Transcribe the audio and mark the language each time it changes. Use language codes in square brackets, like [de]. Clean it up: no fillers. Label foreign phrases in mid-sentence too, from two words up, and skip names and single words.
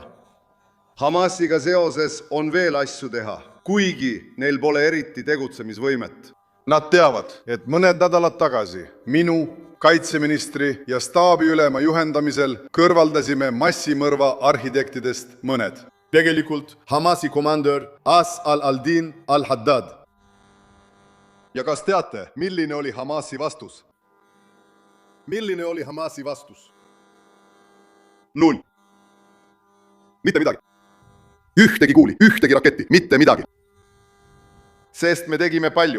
[et] Hamasiga seoses on veel asju teha, kuigi neil pole eriti tegutsemisvõimet. Nad teavad, et mõned nädalad tagasi minu, kaitseministri ja staabiülema juhendamisel kõrvaldasime massimõrva arhitektidest mõned. Tegelikult Hamasi komandör As al-Aldin al-Haddad. Ja kas teate, milline oli Hamasi vastus? Milline oli Hamasi vastus? 0. Mitte midagi. Ühtegi kuuli, ühtegi raketti, mitte midagi. Sest me tegime palju.